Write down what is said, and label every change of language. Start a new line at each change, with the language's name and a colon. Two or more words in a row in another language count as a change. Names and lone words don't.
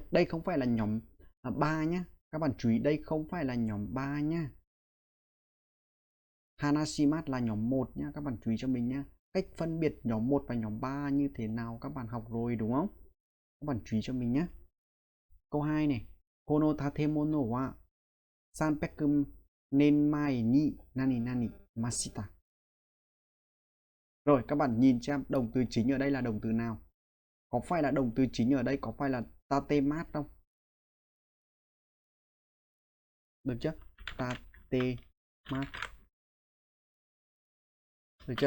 Vietnamese: Đây không phải là nhóm 3 nhá. Các bạn chú ý đây không phải là nhóm 3 nhá. Hanashimat là nhóm 1 nhá, các bạn chú ý cho mình nhá. cách phân biệt nhóm 1 và nhóm 3 như thế nào các bạn học rồi đúng không? Các bạn chú ý cho mình nhé. Câu 2 này.
Japanese: Kono tatemono wa sanpeku nen mai ni nani nani mashita.
Vietnamese: Rồi các bạn nhìn xem động từ chính ở đây là động từ nào? Có phải là động từ chính ở đây có phải là tatemat không? Được chưa? Tatemat. Được chưa?